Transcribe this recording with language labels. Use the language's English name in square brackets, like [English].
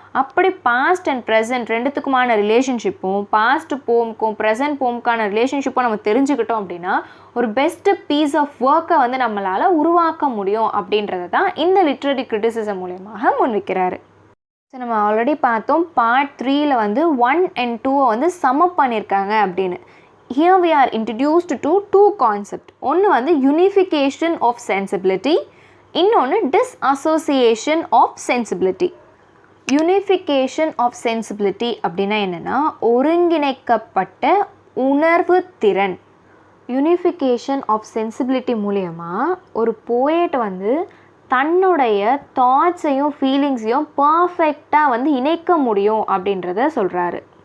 [Tamil] அப்படி past and present ரெண்டுத்துக்குமான ரிலேஷன்ஷிப்பும் past போமுக்கும் present போமுக்கான ரிலேஷன்ஷிப்பும் நம்ம தெரிஞ்சுக்கிட்டோம் அப்படின்னா ஒரு பெஸ்ட்டு பீஸ் ஆஃப் ஒர்க்கை வந்து நம்மளால் உருவாக்க முடியும் அப்படின்றத தான் இந்த லிட்ரரி கிரிட்டிசிசம் மூலமாக முன்வைக்கிறாரு. ஸோ நம்ம ஆல்ரெடி பார்த்தோம் பார்ட் 3ல் வந்து 1 and 2 வந்து சம்மப் பண்ணியிருக்காங்க அப்படின்னு. [English] Here we are introduced to two concepts. [Tamil] ஒன்று வந்து [English] unification of sensibility, [Tamil] இன்னொன்று [English] disassociation of sensibility. [Tamil] Unification of sensibility அப்படின்னா என்னென்னா ஒருங்கிணைக்கப்பட்ட உணர்வு திறன். யூனிஃபிகேஷன் ஆஃப் சென்சிபிலிட்டி மூலயமா ஒரு போயட் வந்து தன்னுடைய தாட்ஸையும் ஃபீலிங்ஸையும் பர்ஃபெக்டாக வந்து இணைக்க முடியும் அப்படின்றத சொல்கிறாரு.